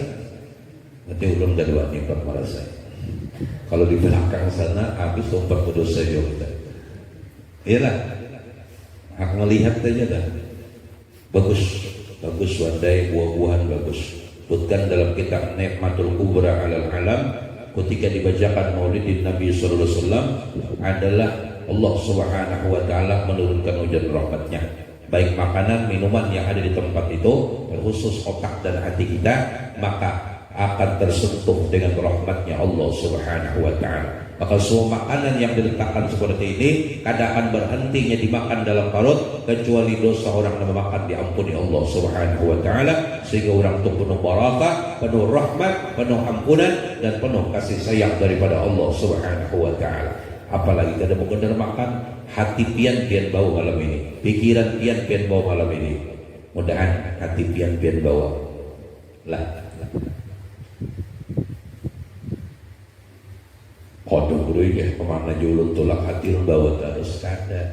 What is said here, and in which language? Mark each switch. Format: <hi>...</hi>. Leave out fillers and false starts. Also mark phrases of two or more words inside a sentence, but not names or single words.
<bjn>Nanti ulun kada wani pak merasai. Kalau di belakang sana habis tempat berdosa juga.</bjn> <id>Iyalah, aku melihat aja dah.</id> <bjn>Bagus wadai buah-buahan bagus.</bjn> <id>Sebutkan dalam kitab Nikmatul Kubra alal alam, ketika dibacakan maulidin Nabi</id> <ar>sallallahu alaihi wasallam</ar> <id>adalah Allah</id> <ar>Subhanahu wa taala</ar> <id>menurunkan hujan rahmatnya, baik makanan minuman yang ada di tempat itu, khusus otak dan hati kita, maka akan tersentuh dengan rahmatnya Allah</id> <ar>Subhanahu wa taala.</ar> <id>Maka semua makanan yang diletakkan seperti ini kada akan berhentinya dimakan dalam perut, kecuali dosa orang yang memakan diampuni Allah</id> <ar>Subhanahu wa taala,</ar> <id>sehingga orang itu penuh barakah, penuh rahmat, penuh ampunan, dan penuh kasih sayang daripada Allah</id> <ar>Subhanahu wa taala.</ar> <bjn>Apalagi kada benar makan, hati pian bau malam ini, pikiran pian bau malam ini. Mudahan hati pian bau lah. Kodok dulu ya, kemana julun tulak hati bawa terus kada.</bjn>